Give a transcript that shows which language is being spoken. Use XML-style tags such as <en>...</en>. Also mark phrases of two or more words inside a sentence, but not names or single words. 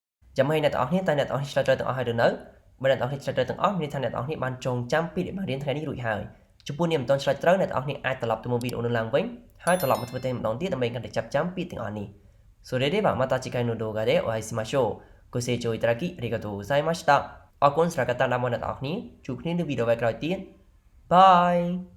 <km>ចាំឲ្យអ្នកទាំងអស់គ្នាតែអ្នកទាំងអស់គ្នាឆ្លើយត្រូវទាំងអស់ហើយឬនៅបើអ្នកទាំងអស់គ្នាឆ្លើយត្រូវទាំងអស់មានន័យថាអ្នកទាំងអស់គ្នាបានចងចាំពីដែលបានរៀនថ្ងៃនេះរួចហើយចំពោះអ្នកមិនទាន់ឆ្លើយត្រូវអ្នកទាំងអស់គ្នាអាចត្រឡប់ទៅមើលវីដេអូនោះឡើងវិញហើយត្រឡប់មកធ្វើតែម្ដងទៀតដើម្បីកាន់តែចាប់ចាំពាក្យទាំងអស់នេះ</km> <ja>それではまた次回の動画でお会いしましょうご清聴いただきありがとうございました</ja> <km>អរគុណសម្រាប់ការតាមដានរបស់អ្នកទាំងអស់គ្នាជួបគ្នានៅវីដេអូក្រោយទៀតបាយ</km>